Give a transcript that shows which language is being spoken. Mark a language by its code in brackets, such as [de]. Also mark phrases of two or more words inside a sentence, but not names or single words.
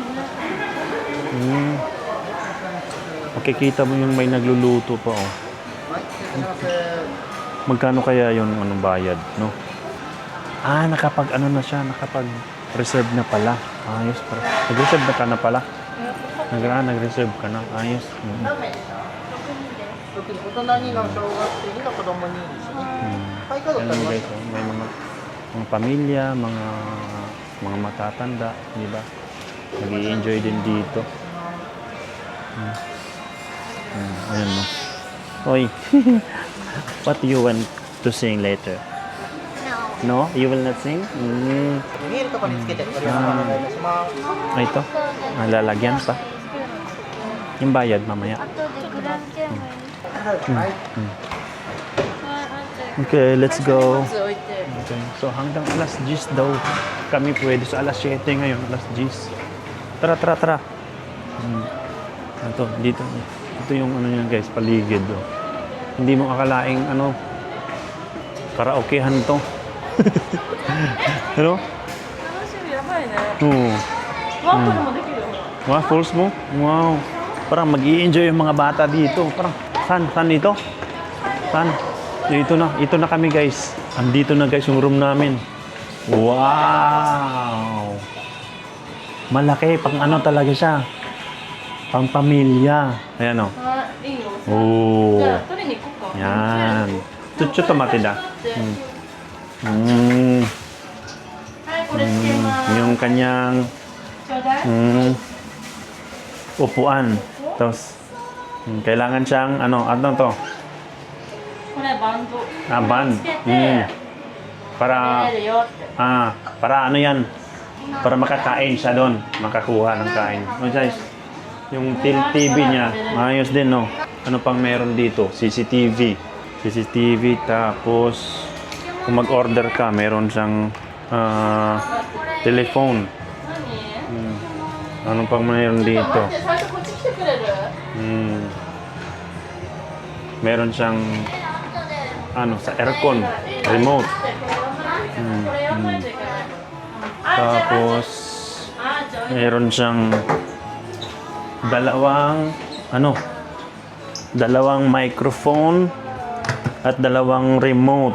[tl] Okay, kita mo yung may nagluluto pa Magkano kaya yung anong bayad, no? Nakapag ano na siya, nakapag-reserve na pala. Ayos para. Nag-reserve na ka na pala. Nag-reserve ka na. Ayos. Mm. [ja] 特に大人にの小学生にの子供にいいですね。はい、どうぞ [tl] Alam [ja] 食 [tl] mo [ja] べ [tl] guys, [ja] ます。 [tl] may mga pamilya, mga matatanda, di ba? Nag-i-enjoy din dito. Ayan mo. Oy, [en] what do you want to sing later? No. You will not sing? [ja] 見えるところにつけてご利用の方お願いします。 [tl] Ito? Lalagyan pa. Yung bayad mamaya. [ja] 後でグランチェもいい。はい。 [en] Okay, let's go. Okay. [tl] So hanggang alas 10 daw kami pwede. Sa alas 7 ngayon, alas 10. Tara. Ito, dito. Ito yung ano yan guys, paligid. Oh. Hindi mo akalaing ano, karaokehan to. Ano? [ja] 楽しみやばいね。 [tl] Oo. [ja] ワッフルもできるよ。 [tl] Waffles mo? Wow. Parang mag-i-enjoy yung mga bata dito. Parang, saan dito? Saan? Ito na kami guys. Andito na guys yung room namin. Wow! Malaki, pang ano talaga siya. Pang pamilya. Ayan o. [ja] あ、いいよ。 Oh. じゃあ取りに行こうか。 [tl] Yan. Chucho matida. [ja] はい、これつけます。 [tl] Yung kanyang [ja] ちょうだい。 [tl] upuan. Tapos, kailangan siyang, ano to? [ja] これバンド。 [en] Band. [ja] つけて、 [tl] Para, [ja] 見れるよって。 [tl] para ano yan? Para makakain siya doon. Makakuha ng kain. Oh guys, yung TV niya, ayos din no? Ano pang meron dito? CCTV. Tapos, kung mag-order ka, meron siyang telephone. [ja] 何？ [tl] Ano pang meron [ja] ちょっと [tl] dito? [ja] 待って、最初こっち来てくれる？ [tl] Meron siyang ano sa aircon, remote. [ja] これやんないといけない。 [tl] Tapos meron siyang dalawang microphone at dalawang remote.